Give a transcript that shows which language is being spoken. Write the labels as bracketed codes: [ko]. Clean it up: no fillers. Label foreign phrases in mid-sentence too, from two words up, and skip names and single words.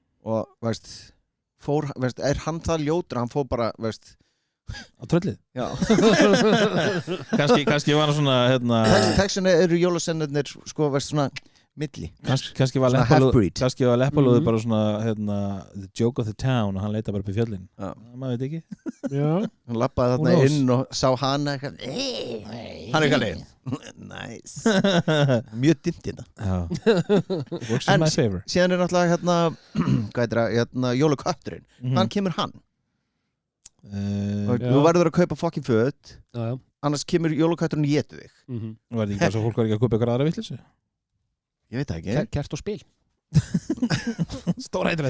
[is] Og er hann það ljótur? Hann fór bara á tröllið? Já. kannski var hann svona Textina eru jólasennirnir svona milli. Kannski var Leppalúði bara svona [en] the joke of the town [is] og hann leita bara upp í fjöllin. Maður veit ekki. Já. Hann lappaði þarna inn og sá hana eitthvað. Hann eitthvað leið. Nice. Mjög dimmt hérna. [en] Works in my favor. [is] Síðan er náttúrulega jólakötturinn. Hvaðan kemur hann? Þú verður að kaupa fucking föt. Annars kemur jólakötturinn og étur þig. Var þetta ekki bara svo fólk var ekki að kaupa eitthvað aðra vitleysu? Ég veit það ekki. Kert og spil. Stórhættulegt.